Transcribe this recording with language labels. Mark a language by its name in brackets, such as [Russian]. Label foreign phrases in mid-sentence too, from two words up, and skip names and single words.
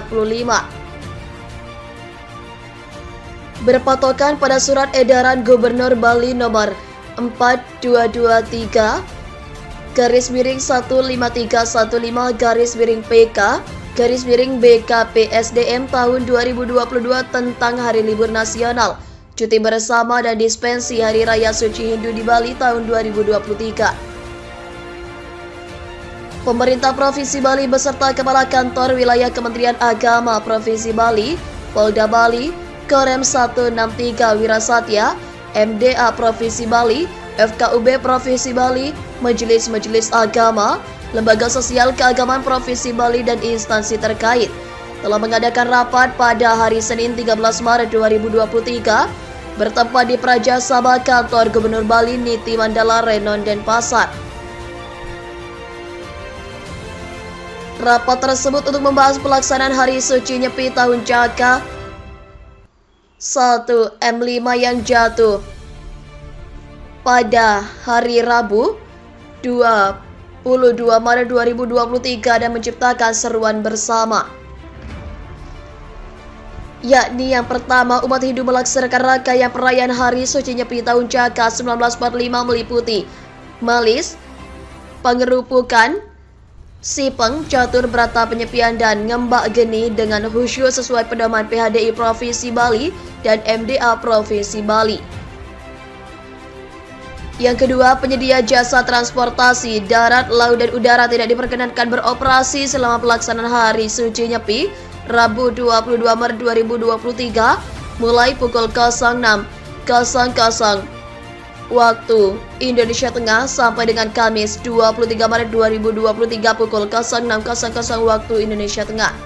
[Indonesian] Berpatokan pada surat edaran Gubernur Bali nomor 4223 /15315 /PK/BKPSDM tahun 2022 tentang Hari Libur Nasional, Cuti Bersama dan Dispensi Hari Raya Suci Hindu di Bali tahun 2023. Pemerintah Provinsi Bali beserta Kepala Kantor Wilayah Kementerian Agama Provinsi Bali, Polda Bali, Korem 163 Wirasatya, MDA Provinsi Bali, FKUB Provinsi Bali, Majelis-Majelis Agama, Lembaga Sosial Keagamaan Provinsi Bali, dan instansi terkait telah mengadakan rapat pada hari Senin 13 Maret 2023 bertempat di Praja Sabha Kantor Gubernur Bali Niti Mandala Renon Denpasar. Rapat tersebut untuk membahas pelaksanaan Hari Suci Nyepi tahun Caka 1 M5 yang jatuh pada hari Rabu 22 Maret 2023 dan menciptakan seruan bersama. Yakni yang pertama, umat Hindu melaksanakan rangkaian perayaan Hari Suci Nyepi tahun Caka 1945 meliputi melis, pengerupukan, sipeng, catur berata penyepian, dan ngembak geni dengan khusyuk sesuai pedoman PHDI Provinsi Bali dan MDA Provinsi Bali. Yang kedua, penyedia jasa transportasi darat, laut, dan udara tidak diperkenankan beroperasi selama pelaksanaan Hari Suci Nyepi Rabu 22 Maret 2023 mulai pukul 06.00 waktu Indonesia Tengah sampai dengan Kamis 23 Maret 2023 pukul 06.00 waktu Indonesia Tengah.